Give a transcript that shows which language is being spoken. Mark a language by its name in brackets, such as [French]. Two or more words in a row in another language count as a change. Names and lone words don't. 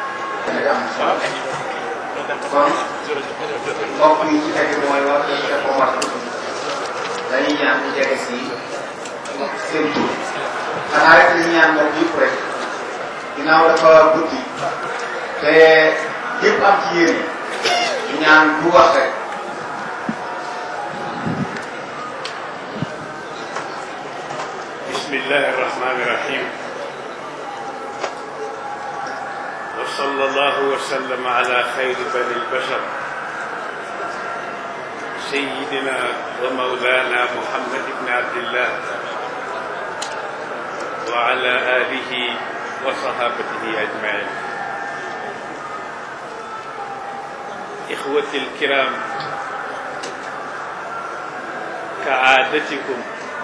[Wolof] kon mbokk yi ci tegu mooy wax dëgg Omar dañuy ñaan ñu jege si seen tur xanaa rek li ñu ñaan mbokk yëpp rek ginnaaw dafa guddi te yëpp am ci yéene ñu ñaan bu wax rek. [Arabic] بسم الله الرحمن الرحيم وصلى الله وسلم على خير بني البشر سيدنا ومولانا محمد بن عبد الله وعلى آله وصحابته أجمعين إخوتي الكرام كعادتكم